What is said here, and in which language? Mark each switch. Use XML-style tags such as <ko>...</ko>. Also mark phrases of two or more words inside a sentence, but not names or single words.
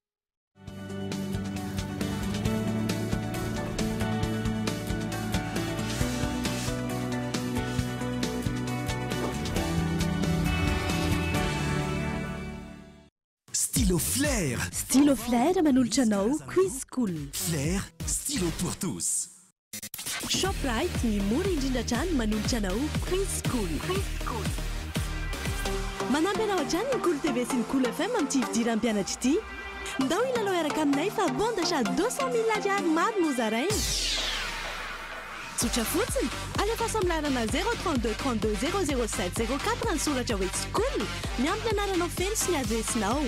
<mg>Stylo Flair. Stylo Flair manolotra anao Quiz School. Flair,</mg> <fr>stylo pour tous.</fr> <mg>Shoprite ny mora indrindra hatrany manolotra anao Quiz School. Manampy anao hatrany ny Cool TV sy ny Cool FM amin'ny fidiran'ny mpianatra ity. Ndao ilalao iaraka aminay fa</mg> <fr>bon d'achat</fr> <mg>200 000 ariary maro no zarainy. Tsotra fotsiny, alefa samlarana 032 32 007 04 ny soratra hoe School, miampy ny anaranao feno sy ny adresinao.</mg>